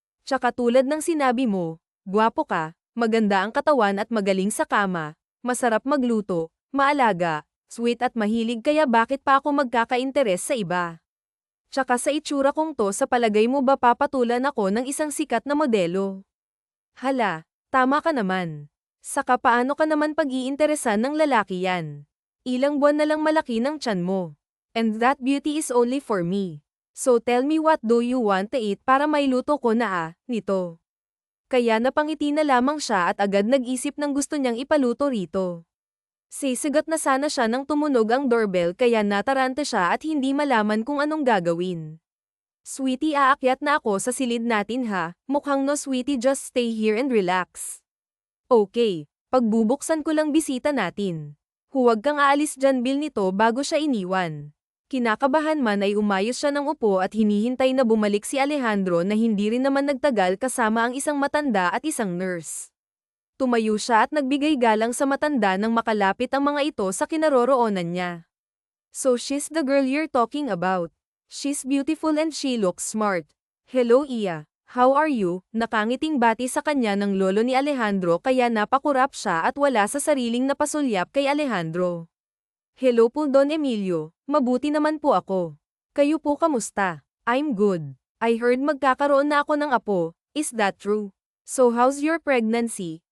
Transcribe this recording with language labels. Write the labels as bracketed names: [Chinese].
[Filipino] Tsaka tulad ng sinabi mo, gwapo ka, maganda ang katawan at magaling sa kama, masarap magluto, maalaga, sweet at mahilig kaya bakit pa ako magkaka-interes sa iba? Tsaka sa itsura kong to sa palagay mo ba papatulan ako ng isang sikat na modelo? Hala, tama ka naman. Saka paano ka naman pag-iinteresan ng lalaki yan? Ilang buwan na lang malaki ng tiyan mo. [English] And that beauty is only for me. So tell me what do you want to eat [Filipino] para mailuto ko na nito. Kaya napangiti na lamang siya at agad nag-isip ng gusto niyang ipaluto rito. Sisigat na sana siya nang tumunog ang doorbell kaya natarante siya at hindi malaman kung anong gagawin. Sweetie aakyat na ako sa silid natin ha, mukhang [English] no sweetie just stay here and relax. [Filipino] Okay, pagbubuksan ko lang bisita natin. Huwag kang aalis dyan Bill nito bago siya iniwan. Kinakabahan man ay umayos siya ng upo at hinihintay na bumalik si Alejandro na hindi rin naman nagtagal kasama ang isang matanda at isang nurse. Tumayo siya at nagbigay galang sa matanda nang makalapit ang mga ito sa kinaroroonan niya. [English] So she's the girl you're talking about. She's beautiful and she looks smart. Hello Iya. How are you? [Filipino] Nakangiting bati sa kanya ng lolo ni Alejandro kaya napakurap siya at wala sa sariling napasulyap kay Alejandro. Hello po Don Emilio, mabuti naman po ako. Kayo po kamusta? [English] I'm good. I heard [Filipino] magkakaroon na ako ng apo, [English] is that true? So how's your pregnancy?